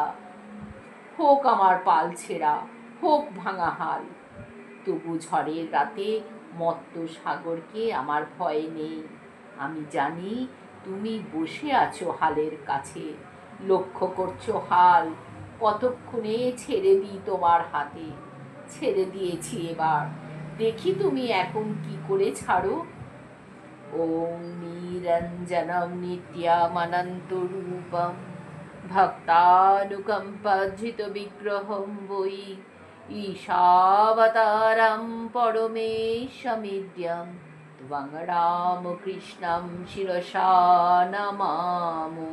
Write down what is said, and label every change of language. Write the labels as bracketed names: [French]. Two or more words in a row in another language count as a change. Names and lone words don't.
[Bangla] হোক আমার পাল ছেঁড়া, হোক ভাঙা হাল, তবু ঝড়ের রাতে মত্ত সাগরকে আমার ভয় নেই। আমি জানি তুমি বসে আছো হালের কাছে, লক্ষ্য করছো হাল কতক্ষণে ছেড়ে দিই তোমার হাতে। ছেড়ে দিয়েছি এবার, দেখি তুমি এখন কি করে ছাড়ো। [Sanskrit] ওম নিরঞ্জনম নিত্যমনন্তরূপম ভক্তানুকম্পার্জিত বিগ্রহম বৈ ঈশাবতারম পরমেশমিদ্যম ত্বং রামকৃষ্ণম শিরসা নমামো।